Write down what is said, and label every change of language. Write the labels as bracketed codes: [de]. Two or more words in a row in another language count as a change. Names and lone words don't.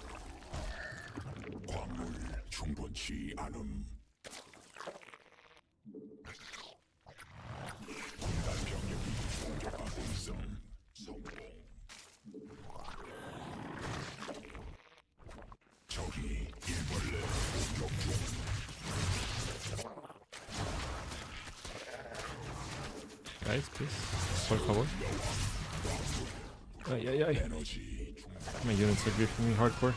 [ko] 광물 충분치 않음. 군단 병력이 공격하고 있음. 성공. 적이 일벌레 공격 중. [en] Guys, please. [es] Por favor. Ay, ay, ay. [ko] 에너지 충분. [en] My units are griefing me hardcore.